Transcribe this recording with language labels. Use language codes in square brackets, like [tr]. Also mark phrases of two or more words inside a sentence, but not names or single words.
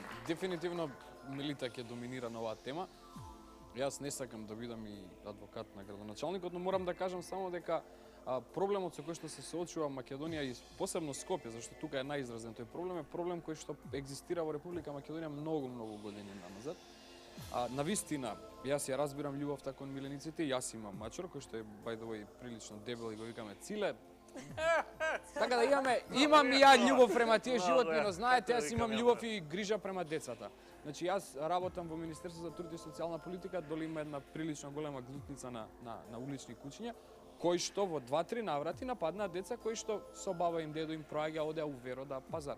[mk] Дефинитивно Милита ќе доминира на оваа тема. Јас не сакам да бидам и адвокат на градоначалникот, но морам да кажам само дека проблемот со кој што се соочува Македонија и посебно Скопје, зашто тука е најизразен тој проблем, е проблем кој што екзистира во Република Македонија многу години назад. Навистина, јас ја разбирам љубовта кон милениците, јас имам мачор кој што е [en] by the way [mk] прилично дебел и го викаме Циле. Така да имам и ја љубов према тие животни, но знаете, јас имам љубов и грижа према децата. Значи јас работам во Министерство за труд и социјална политика, доли има една прилично голема глутница на улични кучиња, кои што во 2-3 наврати нападнаа деца кои што со баба им, дедо им проаѓа одеа у Веро да пазарат.